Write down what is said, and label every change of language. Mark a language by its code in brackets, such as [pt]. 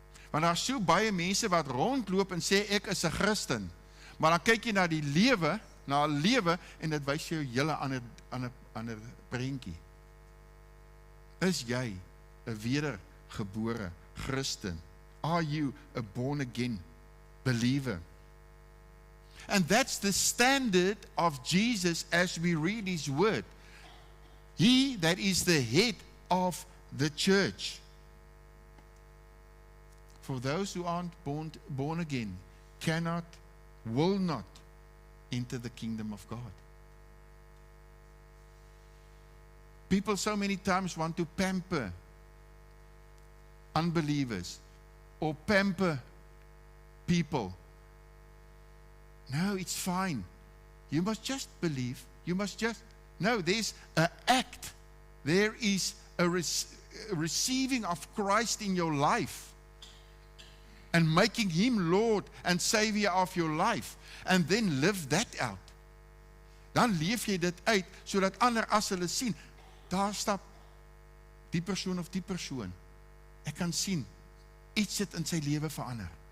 [af] Want daar is so baie mense wat rondloop en sê ek is 'n Christen, maar dan kyk jy na die lewe, na 'n lewe en dit wys jou hele ander prentjie. Is jy 'n wedergebore Christen? [en] Are you a born again believer? And that's the standard of Jesus as we read his word. He that is the head of the church. For those who aren't born again cannot, will not enter the kingdom of God. People so many times want to pamper unbelievers or pamper people. No, it's fine. You must just believe. You must just... No, there's an act. There is a receiving of Christ in your life and making him Lord and Savior of your life. And then live that out. [af] Dan leef jy dit uit, sodat ander as hulle sien, daar stap die persoon of die persoon. Ek kan sien, iets het in sy lewe verander.